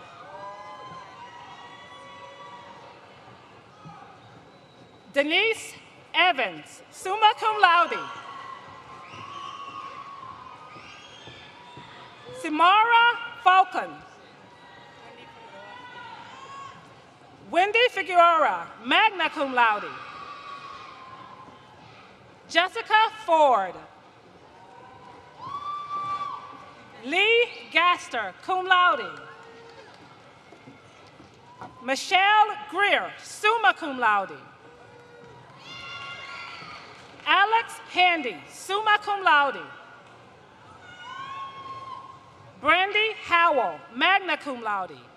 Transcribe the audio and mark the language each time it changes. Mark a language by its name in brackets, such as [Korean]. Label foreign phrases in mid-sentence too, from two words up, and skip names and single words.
[English] Denise Evans, [Latin] summa cum laude. [English] Samara Falcon. Wendy Figueroa, [Latin] magna cum laude. [English] Jessica Ford. Lee Gaster, [Latin] cum laude. [English] Michelle Greer, [Latin] summa cum laude. [English] Alex Handy, [Latin] summa cum laude. [English] Brandy Howell, [Latin] magna cum laude.